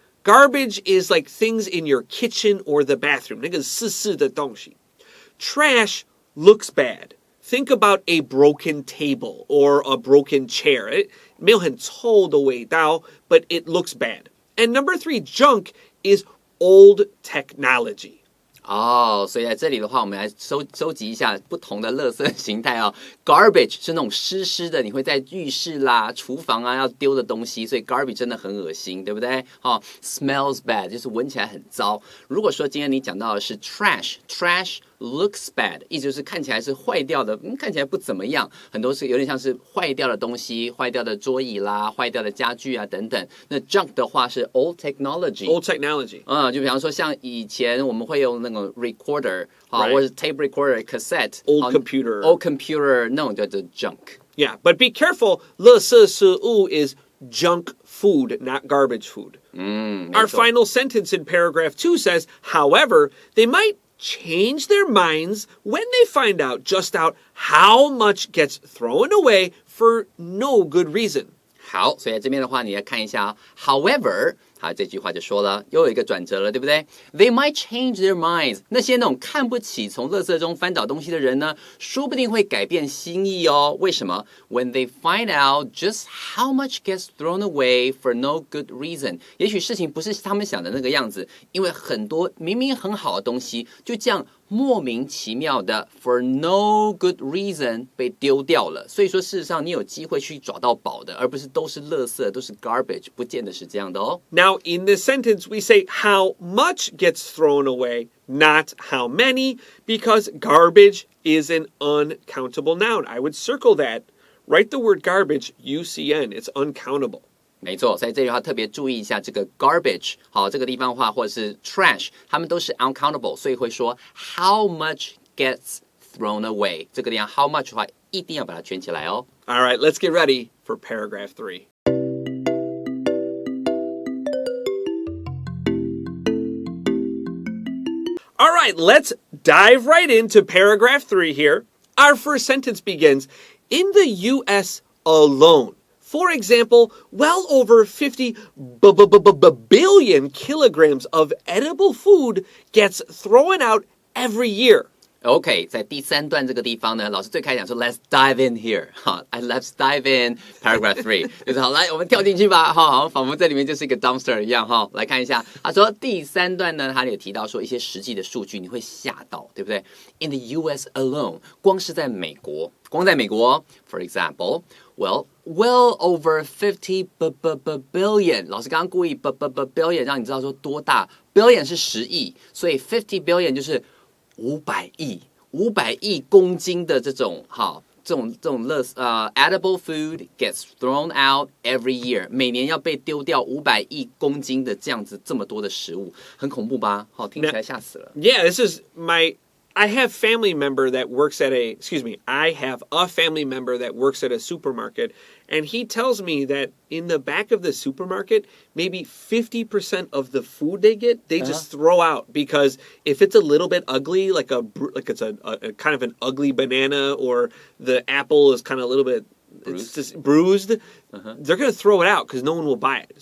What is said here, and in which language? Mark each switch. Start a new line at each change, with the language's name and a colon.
English: Garbage is like things in your kitchen or the bathroom.
Chinese: 那个湿湿的东西。
English: Trash looks bad. Think about a broken table or a broken chair.
Chinese: 没有很臭的味道,
English: but it looks bad. And number 3, junk is old technology.
Chinese: 所以在这里的话，我们来收集一下不同的垃圾形态哦。 Garbage 是那种湿湿的，你会在浴室啦、厨房啊要丢的东西，所以 garbage 真的很恶心，对不对？
English: Smells bad
Chinese: 就是闻起来很糟。如果说今天你讲到的是
English: trash looks bad，
Chinese: 意思就是看起来是坏掉的，看起来不怎么样，很多是有点像是坏掉的东西，坏掉的桌椅啦，坏掉的家具啊等等。那 junk 的话是
English: old technology，
Chinese: 就比方说像以前我们会用那种 recorder， 或者 tape recorder、cassette，
English: old computer
Chinese: 那种叫做 junk。Yeah,
English: but be careful. 垃圾食物 is junk food, not garbage food. Our final sentence in paragraph 2 says, however, they might change their minds when they find out just out how much gets thrown away for no good reason.
Chinese: 好，所以在这边的话，你来看一下However， 好，这句话就说了，又有一个转折了，对不对 ？
English: They might change their minds。
Chinese: 那些那种看不起从垃圾中翻找东西的人呢，说不定会改变心意哦。为什么 ？
English: When they find out just how much gets thrown away for no good reason，
Chinese: 也许事情不是他们想的那个样子，因为很多明明很好的东西，就这样莫名其妙的
English: for no good reason
Chinese: 被丢掉了。所以说，事实上你有机会去找到宝的，而不是都是垃圾，都是 garbage， 不见得是这样的哦。
English: Now, in this sentence, we say how much gets thrown away, not how many, because garbage is an uncountable noun. I would circle that. Write the word garbage, UCN. It's uncountable.
Chinese: 没错，所以这句话特别注意一下这个 garbage， 好，这个地方的话或者是 trash， 它们都是 uncountable， 所以会说 how much gets thrown away。这个地方 how much 的话，一定要把它圈起来哦。
English: All right, let's get ready for paragraph 3. All right, let's dive right into paragraph 3 here. Our first sentence begins, in the U.S. alone. For example, well over 50 billion kilograms of edible food gets thrown out every year.
Chinese: OK， 在第3段这个地方呢，老师最开始讲说
English: Let's dive in here，
Chinese: 好 ，
English: Let's dive in paragraph 3，
Chinese: 就是好，来我们跳进去吧，好，仿佛这里面就是一个 dumpster 一样，哈，来看一下，他说第3段呢，他也提到说一些实际的数据，你会吓到，对不对 ？In the U.S. alone， 光是在美国，for example，
English: well over 50 billion，
Chinese: 老师刚刚故意 billion 让你知道说多大 ，billion 是10亿，所以50 billion 就是500亿公斤的这种
English: edible food gets thrown out every year，
Chinese: 每年要被丢掉500亿公斤的这样子这么多的食物，很恐怖吧？好，听起来吓死了。
English: Yeah, I have a family member that works at a supermarket, and he tells me that in the back of the supermarket, maybe 50% of the food they get, they just throw out because if it's a little bit ugly, like it's a kind of an ugly banana, or the apple is kind of a little bit bruised, they're going to throw it out because no one will buy it.